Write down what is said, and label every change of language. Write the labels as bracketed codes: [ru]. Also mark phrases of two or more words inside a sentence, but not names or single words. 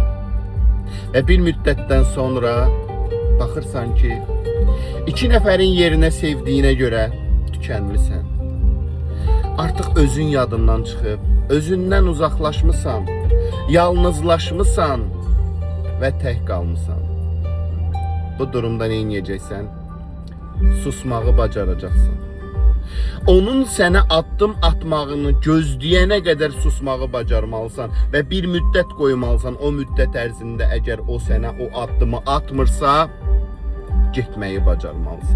[tr] Ve bir müddetten sonra [az] baxırsan ki, [tr] iki neferin yerine sevdiğine göre tükenmişsən. Artık özün yadından çıkıp, özünden uzaklaşmışsan, yalnızlaşmışsan ve tek kalmışsan. Bu durumda ne edeceksən? [az] Susmağı bacaracaqsın. Onun sənə addım atmağını gözləyənə qədər susmağı bacarmalısan və bir müddət qoymalısan. O müddət ərzində əgər o sənə o addımı atmırsa, getməyi bacarmalısan.